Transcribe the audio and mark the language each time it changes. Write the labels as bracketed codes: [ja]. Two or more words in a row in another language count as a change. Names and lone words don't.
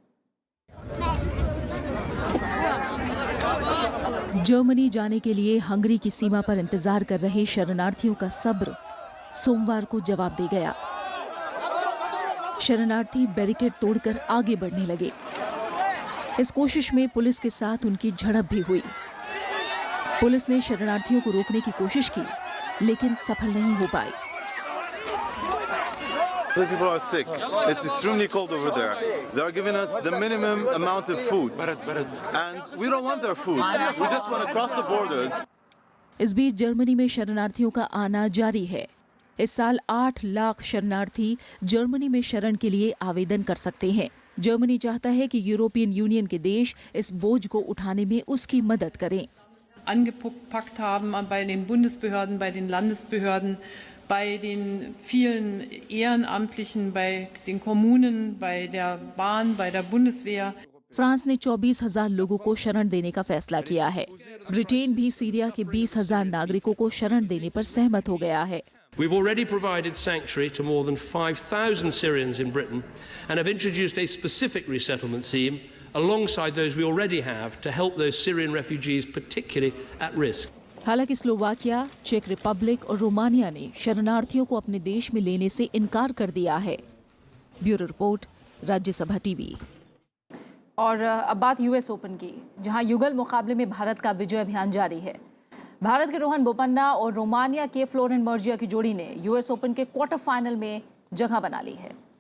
[hi] जर्मनी जाने के लिए हंगरी की सीमा पर इंतजार कर रहे शरणार्थियों का सब्र सोमवार को जवाब दे गया। शरणार्थी बैरिकेड तोड़कर आगे बढ़ने लगे। इस कोशिश में पुलिस के साथ उनकी झड़प भी हुई। पुलिस ने शरणार्थियों को रोकने की कोशिश की, लेकिन सफल नहीं हो पाई। [en] The people are sick. It's extremely cold over there. They are giving us the minimum amount of food, and we don't want their food. We just want to cross the borders. [hi] इस बीच जर्मनी में शरणार्थियों का आना जारी है। इस साल 8 लाख शरणार्थी जर्मनी में शरण के लिए आवेदन कर सकते हैं। जर्मनी चाहता है कि यूरोपियन यूनियन के देश इस बोझ को उठाने में उसकी मदद करें। [de] angepackt haben bei den Bundesbehörden, bei den Landesbehörden, bei den vielen Ehrenamtlichen, bei den Kommunen, bei der Bahn, bei der Bundeswehr. [hi] फ्रांस ने 24,000 लोगों को शरण देने का फैसला किया है। ब्रिटेन भी सीरिया के 20,000 नागरिकों को शरण देने पर सहमत हो गया है। [en] We've already provided sanctuary to more than 5,000 Syrians in Britain and have introduced a specific resettlement scheme alongside those we already have to help those Syrian refugees particularly at risk. [hi] हालांकि स्लोवाकिया, चेक रिपब्लिक और रोमानिया ने शरणार्थियों को अपने देश में लेने से इनकार कर दिया है। ब्यूरो रिपोर्ट, राज्यसभा टीवी। और अब बात US ओपन की, जहां युगल मुकाबले में भारत का विजय अभियान जारी है। भारत के रोहन बोपन्ना और रोमानिया के फ्लोरेन मर्जिया की जोड़ी ने US ओपन के [en] quarter final [hi] में जगह बना ली है।